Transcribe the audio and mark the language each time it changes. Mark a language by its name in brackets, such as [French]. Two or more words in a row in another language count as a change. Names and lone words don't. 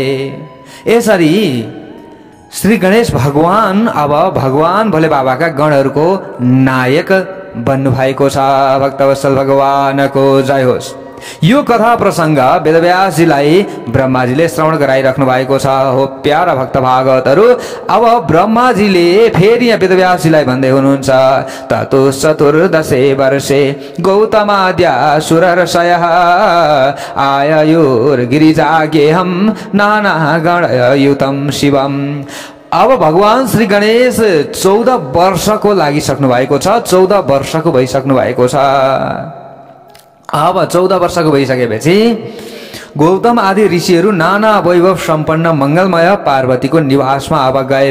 [Nepali] यसरी श्री गणेश भगवान अब भगवान भोले बाबाका गणहरूको नायक बन्नु भएको छ। भक्तवत्सल भगवानको जय होस्। यो कथा प्रसंग वेदव्यासजीलाई ब्रह्माजीले श्रवण गराइराख्नु भएको छ। हो प्यारा भक्त भागवतहरू, अब ब्रह्माजीले फेरि यहाँ वेदव्यासजीलाई भन्दै हुनुहुन्छ, [Sanskrit] ततो चतुर्दशे वर्षे गौतमाद्यासुरर्षयः आययुर्गिरिजागेहं नाना गणयुतं शिवम्। [Nepali] अब भगवान श्री गणेश 14 वर्षको लागिसक्नु भएको छ। 14 वर्षको भइसक्नु भएको छ। अब 14 वर्षको भइसकेपछि गौतम आदि ऋषिहरू नाना वैभव सम्पन्न मंगलमय पार्वतीको निवासमा अब गए।